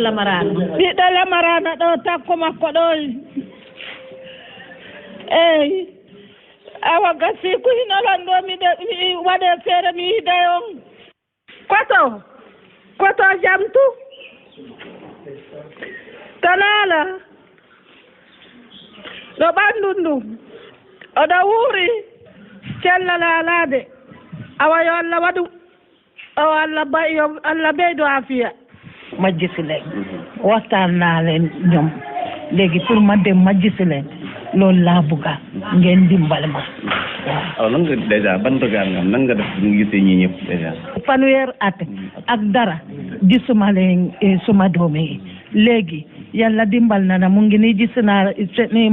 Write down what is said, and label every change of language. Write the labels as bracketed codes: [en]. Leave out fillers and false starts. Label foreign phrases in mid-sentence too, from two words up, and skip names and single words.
[ff] Lamarana ɗo takko makko ɗo eyi awa gasi ko hinolon ɗo mi waɗe feere mi yide on koto jamtu tanala ɗo ɓanndu ndu oɗo wuuri cellal alade awa yo Allah waɗu o Allah ɓeydo afiya [wo] majjisi leen waxtaan naa leen ñoom léegi pour ma dem majjisi leen loolu laa bëgga ngeen dimbale ma waaw nan nga dèjà ban regard nga am nan nga def bu ñu gisee ñii ñëpp dèjà fanweer at ak dara gisuma leen suma doom yi léegi yàlla dimbal na mu ngi ni gis naa ni